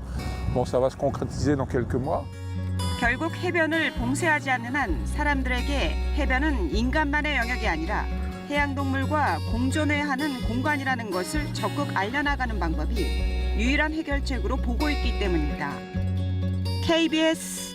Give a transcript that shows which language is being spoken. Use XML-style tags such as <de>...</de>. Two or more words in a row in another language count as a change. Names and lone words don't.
<fr>Bon, ça va se concrétiser dans quelques mois.</fr> <ko>결국 해변을 봉쇄하지 않는 한 사람들에게 해변은 인간만의 영역이 아니라 해양동물과 공존해야 하는 공간이라는 것을 적극 알려나가는 방법이 유일한 해결책으로 보고 있기 때문입니다.</ko>